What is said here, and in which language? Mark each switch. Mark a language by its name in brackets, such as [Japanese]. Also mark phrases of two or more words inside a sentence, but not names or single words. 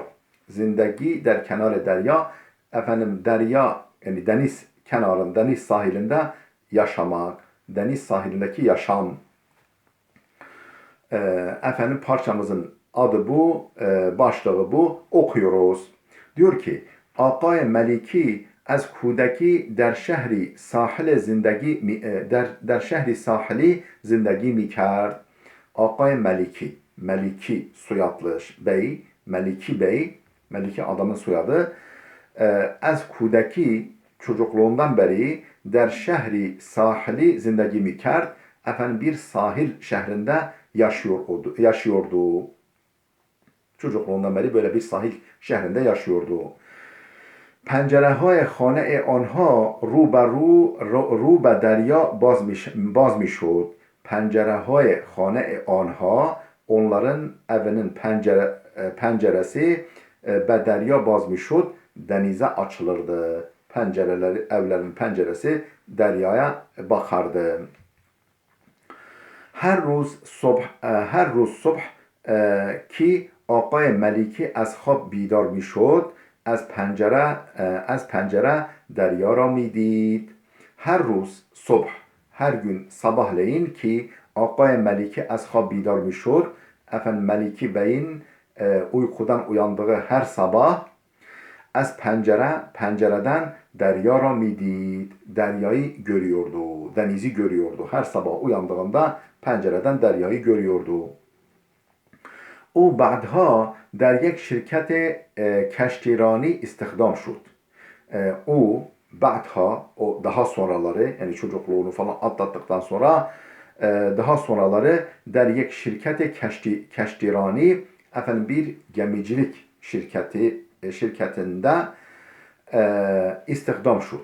[Persian] زندگی در کنار دریا. [Turkish] Derya yani deniz kenarında, deniz sahilinde yaşamak. Deniz sahilindeki yaşam. Parçamızın adı bu, başlığı bu. Okuyoruz. Diyor ki [Persian] Aqay Meliki از کودکی در شهری ساحل زندگی در شهری ساحلی زندگی می کرد. [Turkish] Aqay Meliki soyadlı bey, Meliki bey, Meliki adamın soyadı. [Persian] از کودکی [Turkish] çocukluğundan beri [Persian] در شهری ساحلی زندگی می کرد. [Turkish] Bir sahil şehrinde yaşıyordu. Çocukluğundan beri böyle bir sahil şehrinde yaşıyordu. [Persian] پنجره‌های خانه آنها رو به دریا باز میشد. Pencereهای خانه آنها [Turkish] onların evinin penceresi [Persian] به دریا باز میشد [Turkish] denize açılırdı. Evlerin penceresi deryaya bakardı. [Persian] her روز صبح ki آقای ملیکی از خواب بیدار میشد از پنجره دریا را میدید. Her روز صبح [Turkish] her gün sabahleyin [Persian] ki Aqay Meliki az خواب بیدار میشد. [Turkish] Meliki Bey'in uykudan uyandığı her sabah pencereden [Persian] دریا را میدید. [Turkish] Deryayı görüyordu. Denizi görüyordu. Her sabah uyandığında pencereden deryayı görüyordu. [Persian] او بعدها در یک شرکت کشتیرانی استخدام شد. [Turkish] O daha sonraları yani çocukluğunu falan atlattıktan sonra daha sonraları [Persian] در یک شرکت کشتیرانی [Turkish] bir gemicilik şirketinde [Persian] استخدام شد.